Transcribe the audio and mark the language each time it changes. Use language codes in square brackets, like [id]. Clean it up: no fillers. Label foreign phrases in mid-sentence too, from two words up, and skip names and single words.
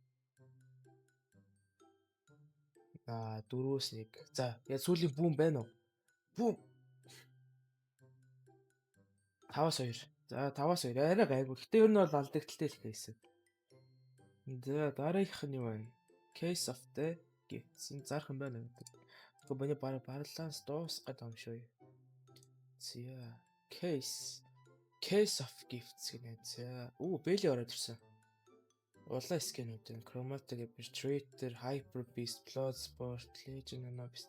[mn] 4-өөс 1. За яг сүүлийн бүүм байна уу? Бүүм. 5-аас 2. За 5-аас 2 арай гайгүй. Гэтэ ер нь бол алдагдaltaй л кейс. За дараагийнх нь юу вэ? Case of the Gifts. Зарах юм байна. Гэхдээ миний баланс дуусгаад байгаа юм шүү. За Case of Gifts гэнэ. За Belly ороод ирсэн. Улаан скинүүд энэ Chromatic Arbitrator, Hyper Beast, Bloodsport, Legion Anubis.